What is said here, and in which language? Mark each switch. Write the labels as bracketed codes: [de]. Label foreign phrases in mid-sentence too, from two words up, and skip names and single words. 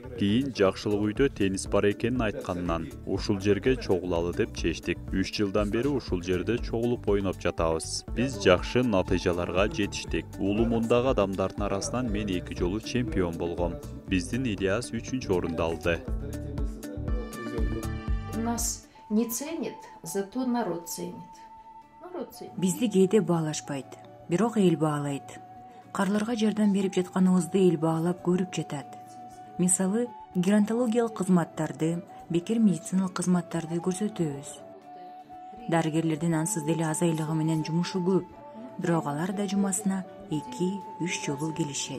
[ky] Кийин жакшылык үйдө теннис бар экенин айтканынан ушул жерге чогулалы деп чечтик. 3 жылдан бери ушул жерде чогулуп ойноп жатабыз. Биз жакшы натыйжаларга жетиштик. Улумундагы адамдардын арасынан мен 2 жолу чемпион болгом. Биздин Ильяс 3-чү орунду алды. [ru] Нас не ценит, зато народ ценит. Народ ценит. [ky] Бизди кээде баалашпайт, бирок эл баалайт. Карларга жардам берип жатканыбызды эл баалап көрүп жатат. Мисалы, геронтологиялык кызматтарды, бекер медициналык кызматтарды көрсөтөбүз. Дарыгерлердин ансыз деле аз айлыгы менен жумушу көп, бирок алар да жумасына 2-3 жолу келишет.